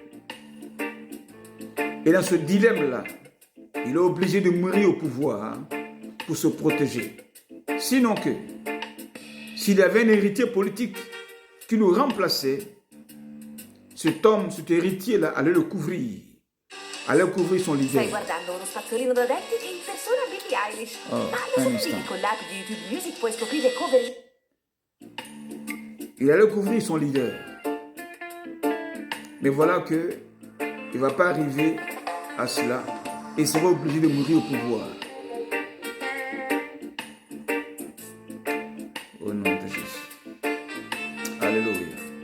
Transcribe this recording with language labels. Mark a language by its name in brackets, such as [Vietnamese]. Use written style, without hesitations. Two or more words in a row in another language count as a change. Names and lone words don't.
[French] Et dans ce dilemme-là, il est obligé de mourir au pouvoir pour se protéger. Sinon que, s'il y avait un héritier politique qui le remplaçait, cet homme, cet héritier-là, allait le couvrir. Allait couvrir son leader. [Italian] Stai guardando uno spazzolino da denti che impersona Billie Eilish. Ma lo sapevi che con l'app di YouTube Music puoi scoprire cover? [French] Il allait couvrir son leader. Mais voilà que il ne va pas arriver à cela et il sera obligé de mourir au pouvoir. Au nom de Jésus. Alléluia.